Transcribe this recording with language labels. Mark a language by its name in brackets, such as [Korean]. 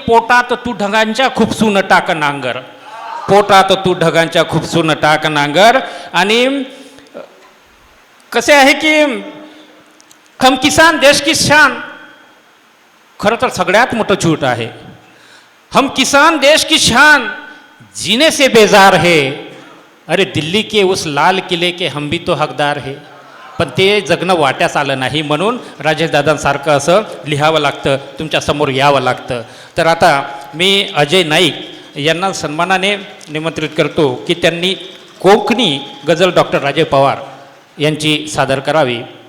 [Marathi] पोटात तू ढगांच्या खुपसून टाक नांगर, पोटात तू ढगांच्या खुपसून टाक नांगर. आणि कसे आहे की [Hindi] हम किसान देश की शान, [Marathi] खरं तर सगळ्यात मोठं झूठ आहे. [Hindi] हम किसान देश की शान, जीने से बेजार है. अरे दिल्ली के उस लाल किले के हम भी तो हकदार है. [Marathi] पण ते जगणं वाट्यास आलं नाही, म्हणून राजेशदादांसारखं असं लिहावं लागतं, तुमच्यासमोर यावं लागतं. तर आता मी अजय नाईक यांना सन्मानाने निमंत्रित करतो की त्यांनी कोकणी गझल डॉक्टर राजे पवार यांची सादर करावी.